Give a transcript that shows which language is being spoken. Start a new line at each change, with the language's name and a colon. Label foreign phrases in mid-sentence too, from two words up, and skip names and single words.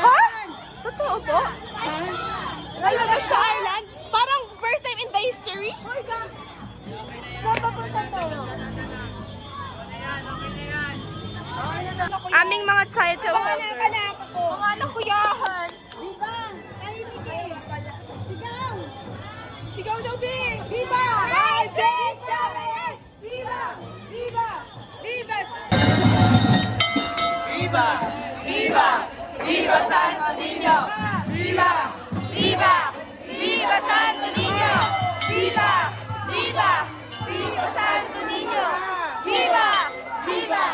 Filipino: Ha? Totoo po? Lalabas sa Ireland?
English: Parang first time in the history? Oh my God!
Filipino: Saan papunta to? Aming mga title. Mga anak ko. Mga anak ko yahan. Diba? Sigaw! Sigaw daw din!
Spanish: Viva! Viva! Viva! Viva! Viva! Viva! Viva! Viva Santo Niño! Viva! Viva! Viva Santo Niño! Viva! Viva! Viva Santo Niño! Viva! Viva!